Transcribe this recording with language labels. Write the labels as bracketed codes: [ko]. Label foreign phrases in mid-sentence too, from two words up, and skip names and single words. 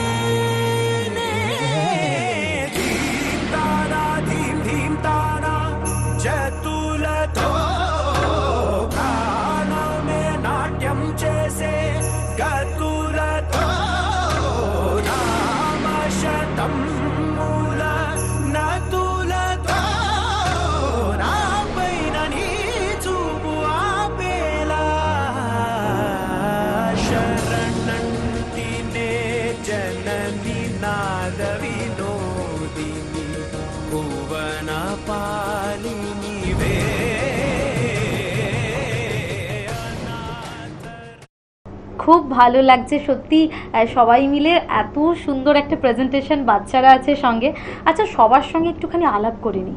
[te] ధీం తానా ధీం ధీం తానా జతులతో ప్రాణమే నాట్యం చేసే గతులతో నామశతం మూల నతులతో నాపైన నీ చూపు ఆపేలా శరణంటినే జనని నాద వినోదిని భువన పాలినీ వే [bn] খুব ভালো লাগছে সত্যি। সবাই মিলে এত সুন্দর একটা প্রেজেন্টেশন, বাচ্চারা আছে সঙ্গে। আচ্ছা, সবার সঙ্গে একটুখানি আলাপ করে নিই।